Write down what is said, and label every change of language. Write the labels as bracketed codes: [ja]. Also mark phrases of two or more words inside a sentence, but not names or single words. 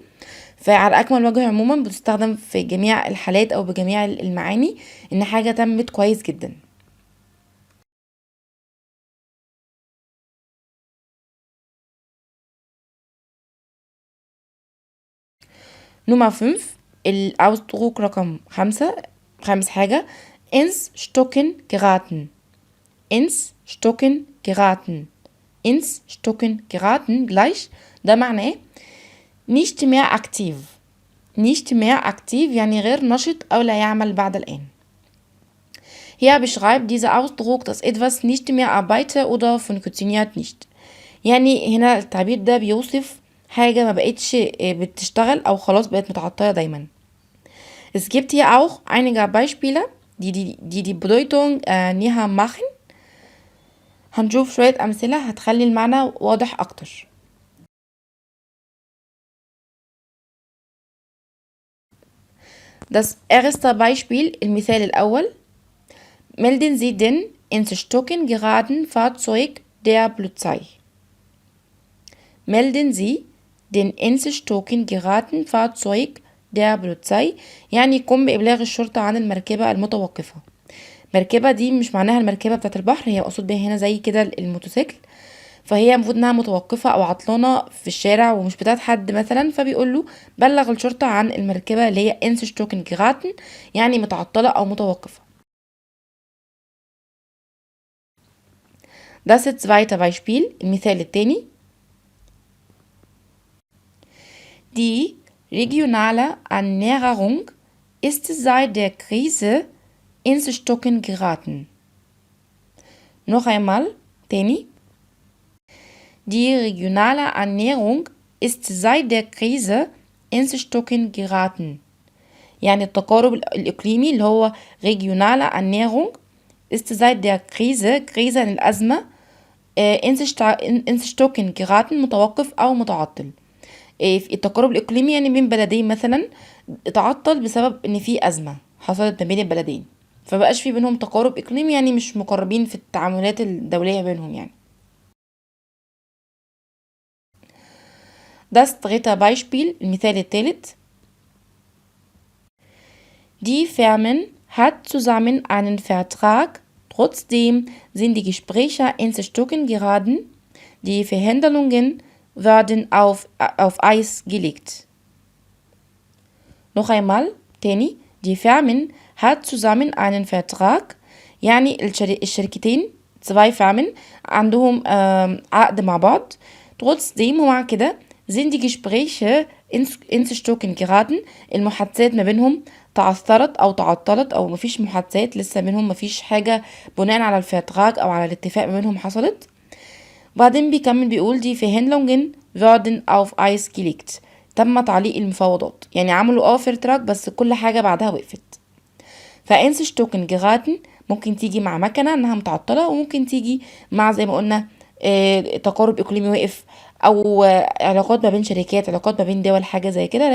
[ar] فعلى اكمل وجه عموما بتستخدم في جميع الحالات او بجميع المعاني ان حاجة تمت كويس جدا. نمرة 5. الأوسدروك رقم 5. خامس حاجة [de] ins Stocken geraten. ins Stocken geraten. ins Stocken geraten gleich [ar] ده معناه [de] nicht mehr aktiv. nicht mehr aktiv [ar] يعني غير نشط أو لا يعمل بعد الآن. [de] Hier beschreibt dieser Ausdruck, dass etwas nicht mehr arbeite oder funktioniert nicht. [ar] يعني هنا التعبير ده بيوصف حاجة ما بقتش بتشتغل أو خلاص بقت متعطلة دايما. [de] Es gibt hier auch einige Beispiele, die Bedeutung näher machen. [ar] هنشوف شوية أمثلة هتخلي المعنى واضح أكتر. [de] Das erste Beispiel. [ar] المثال الأول. [de] Melden Sie den ins Stocken geraten Fahrzeug der Polizei. Melden Sie den ins Stocken geraten Fahrzeug der Polizei. [ar] يعني قم بإبلاغ الشرطة عن المركبة المتوقفة. مركبة دي مش معناها المركبة بتاعت البحر، هي مقصود بيها هنا زي كده الموتوسيكل، فهي المفروض انها متوقفة او عطلانة في الشارع ومش بتاعت حد مثلا، فبيقول له بلغ الشرطة عن المركبة اللي هي [de] ins Stocken geraten، [ar] يعني متعطلة او متوقفة. [de] Das zweite Beispiel. [ar] المثال التاني. [de] Die regionale Ernährung ist seit der Krise ins Stocken geraten. noch einmal. تاني. Die regionale Ernährung ist seit der Krise ins Stocken geraten. [ar] يعني التقارب الإقليمي اللي هو [de] regionale Ernährung ist seit der Krise الأزمة ins Stocken geraten [ar] متوقف أو متعطل. التقارب الإقليمي يعني بين بلدين مثلا اتعطل بسبب إن في أزمة حصلت ما بين البلدين، فبقاش في بينهم تقارب إقليمي، يعني مش مقربين في التعاملات الدولية بينهم يعني. [de] Das dritte Beispiel, [ar] المثال الثالث. [de] Die Firmen hat zusammen einen Vertrag, trotzdem sind die Gespräche ins Stocken geraten. Die Verhandlungen werden auf Eis gelegt. noch einmal تاني. Die Firmen hat zusammen einen Vertrag. [ar] يعني الشركتين 2 Firmen عندهم عقد مع بعض. [de] Trotzdem [ar] ومع كده [de] sind die Gespräche ins Stocken geraten. [ar] المحادثات ما بينهم تعثرت أو تعطلت أو مفيش محادثات لسه بينهم، مفيش حاجة بناء على الفرتراج أو على الاتفاق ما بينهم حصلت. بعدين بيكمل بيقول [de] die Verhandlungen werden auf Eis gelegt. [ar] تم تعليق المفاوضات، يعني عملوا فرتراج بس كل حاجة بعدها وقفت. [de] ف ins Stocken geraten [ar] ممكن تيجي مع مكنة انها متعطلة، وممكن تيجي مع زي ما قلنا تقارب اقليمي وقف، او علاقات ما بين شركات، علاقات ما بين دول، حاجة زي كده.